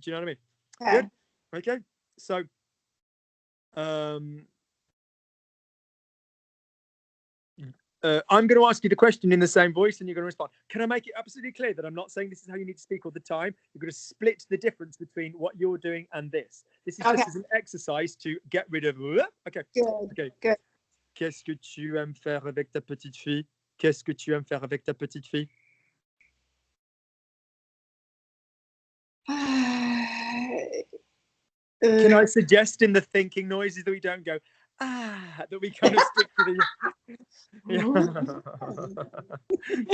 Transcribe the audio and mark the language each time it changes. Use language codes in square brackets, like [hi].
[en] Do you know what I mean? Good. Okay. So, I'm going to ask you the question in the same voice and you're going to respond. Can I make it absolutely clear that I'm not saying this is how you need to speak all the time? You're going to split the difference between what you're doing and this. This is just as an exercise to get rid of... Okay. Good. Good. [fr] Qu'est-ce que tu aimes faire avec ta petite fille? Qu'est-ce que tu aimes faire avec ta petite fille? [en] Can I suggest in the thinking noises that we don't go, that we kind of stick to the...